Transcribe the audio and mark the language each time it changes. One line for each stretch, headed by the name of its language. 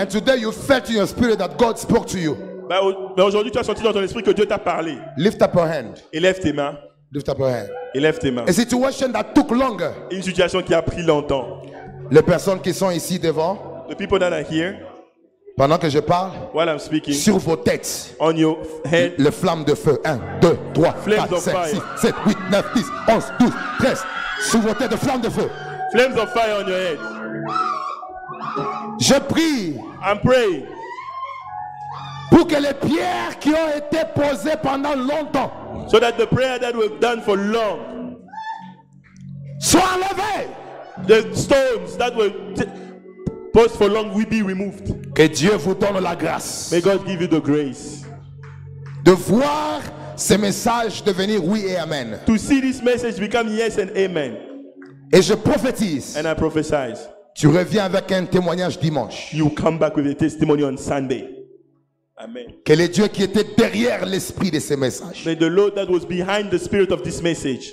English: And today you felt in your spirit that God spoke to you.
French: Mais aujourd'hui, tu as senti dans ton esprit que Dieu t'a parlé.
English: Lift up your hand.
French: Élève tes mains.
English: Lift up your hand.
French: Élève tes mains.
English: A situation that took longer.
French: Une situation qui a pris longtemps. Les personnes qui sont ici devant,
English: The people that are here,
French: pendant que je parle,
English: while I'm speaking,
French: sur vos têtes,
English: on your head,
French: les flammes de feu. 1, 2, 3,
English: Flames
French: 4,
English: of
French: 5,
English: fire.
French: 6, 7, 8, 9, 10, 11, 12, 13. Sur vos têtes de flammes de feu.
English: flames of fire on your head.
French: Je prie
English: I'm praying
French: pour que les pierres qui ont été posées pendant longtemps
English: so that the prayer that we've done for long,
French: soient enlevées.
English: the stones that were posed for long will be removed.
French: Que Dieu vous donne la grâce
English: May God give you the grace
French: de voir ces messages devenir oui et amen.
English: to see this message become yes and amen.
French: Et je prophétise,
English: And I prophesy,
French: tu reviens avec un témoignage dimanche.
English: you come back with a testimony on Sunday.
French: Amen. Que le Dieu qui était derrière l'esprit de ces messages
English: May the Lord that was behind the spirit of this message